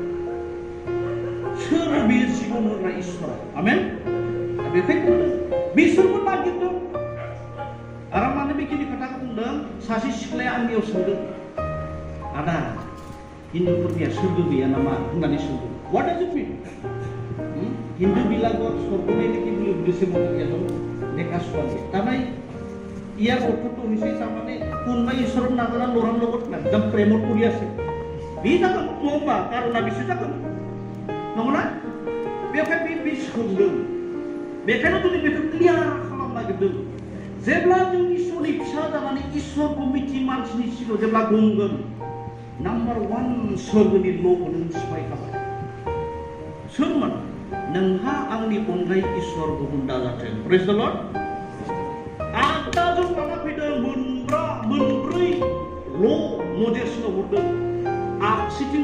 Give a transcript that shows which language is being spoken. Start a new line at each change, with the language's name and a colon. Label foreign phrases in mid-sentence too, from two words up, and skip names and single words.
Bodo: सोर बियो जिबन होग्रा इसोर आमेन बेखायनो बिसोरबो नागिरदों आरो मानो बेखिनि खोथाखौ बुंदों सासे सिख्लाया आंनियाव सोंदों आदा हिन्दुफोरनिया सोरगो गैया नामा होननानै सोंदों
English: What does it mean
Bodo: हिंदू
Assamese: বিলাকৰ স্বৰ্গ নাই নেকি বুলি উদ্দেশ্যে মোক এজন দেখা ছোৱালী তাৰমানে ইয়াৰ অৰ্থটো হৈছে তাৰমানে কোনোবা ঈশ্বৰৰ নাজানা ল'ৰাৰ লগত একদম প্ৰেমত পৰি আছে
Bodo: বি जागोन नङा कारना बिसो जागोन नंगौना बेखायनो बे सोंदों बेखायनो जुदि बेखौ क्लियार खालामनो नागिरदों जेब्ला जों इसोरनि फिसा जानानै इसोरखौ मिथि मानसिनि सिगाङाव जेब्ला बुंगोन नाम्बार 1 सोरगोनि ल'खौ नों सिफायखाबाय सोरमोन नोंहा आंनि अनगायै इसोर गुबुन दाजाथों
English: Praise the Lord
Bodo: आगदाजों लाना फैदों मोनब्रै ल' मजेसनो हरदों आगसिथिं